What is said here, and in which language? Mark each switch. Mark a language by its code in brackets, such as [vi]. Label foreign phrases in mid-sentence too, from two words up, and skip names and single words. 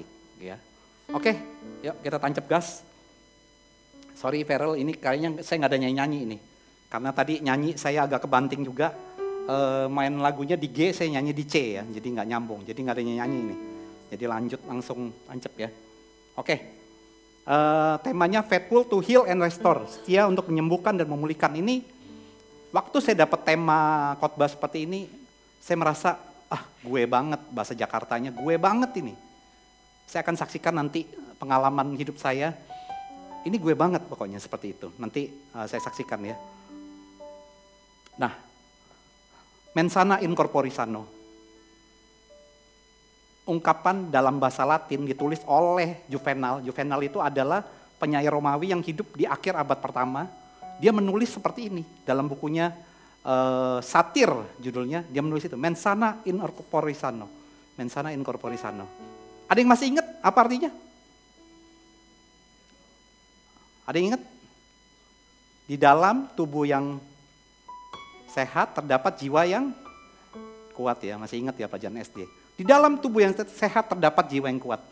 [id] Ya, oke, yuk kita tancap gas. Sorry Farel, ini kayaknya saya nggak ada nyanyi-nyanyi ini. Karena tadi nyanyi saya agak kebanting juga. Main lagunya di G, saya nyanyi di C ya, jadi nggak nyambung. Jadi nggak ada nyanyi ini. Jadi lanjut langsung tancap ya. Oke, temanya [en] faithful to heal and restore. [id] Setia untuk menyembuhkan dan memulihkan. Ini waktu saya dapat tema khotbah seperti ini, saya merasa, gue banget, bahasa Jakartanya, gue banget ini. Saya akan saksikan nanti pengalaman hidup saya. Ini gue banget pokoknya seperti itu. Nanti saya saksikan ya. Nah, [la] mens sana in corpore sano. [id] Ungkapan dalam bahasa Latin ditulis oleh Juvenal. Juvenal itu adalah penyair Romawi yang hidup di akhir abad pertama. Dia menulis seperti ini dalam bukunya Satir judulnya. Dia menulis itu, [la] mens sana in corpore sano. Mens sana in corpore sano. [id] Ada yang masih ingat apa artinya? Ada yang ingat? Di dalam tubuh yang sehat terdapat jiwa yang kuat ya. Masih ingat ya pelajaran SD. Di dalam tubuh yang sehat terdapat jiwa yang kuat.